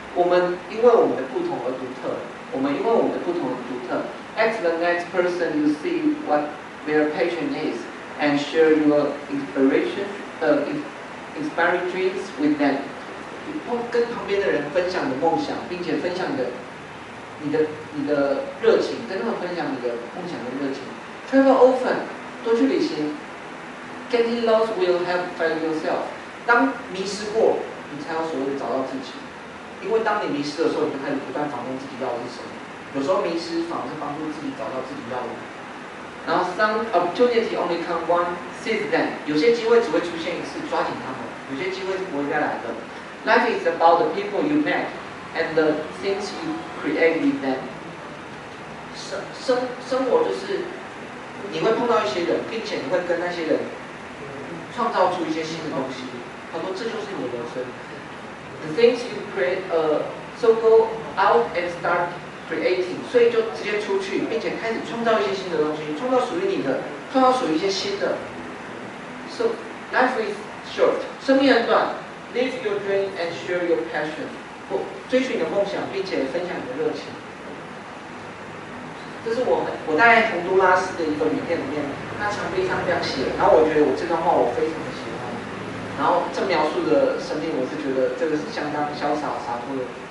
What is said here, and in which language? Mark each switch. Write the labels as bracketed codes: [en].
[zh] 我们因为我们的不同而独特，我们因为我们的不同而独特。 [en] Ask the next person you see what their passion is, and share your inspiring dreams with them。 [zh] 跟旁边的人分享你的梦想，并且分享你的热情，跟他们分享你的梦想跟热情。 [en] Travel often， [zh] 多去旅行。 [en] Getting lost will help find yourself。 [zh] 当迷失过，你才有所谓的找到自己。因为当你迷失的时候，你就开始不断访问自己要的是什么。有时候迷失反而是帮助自己找到自己要的。 [en] 然后 some opportunity only come once, seize them。 [zh] 有些机会只会出现一次，抓紧它们；有些机会是不会再来的。 [en] Life is about the people you met and the things you create with them。 [zh] 生活就是你会碰到一些人，并且你会跟那些人创造出一些新的东西。他说这就是你的人生。 [en] The things you create, so go out and start creating， [zh] 所以就直接出去，并且开始创造一些新的东西，创造属于你的，创造属于一些新的。 [en] So life is short， [zh] 生命很短。 [en] Live your dream and share your passion， [zh] 追寻你的梦想，并且分享你的热情。这是我在洪都拉斯的一个影片里面，他墙壁上这样写，然后我觉得我这段话我非常的喜欢。然后这描述的生命，我是觉得这个是相当潇洒洒脱的。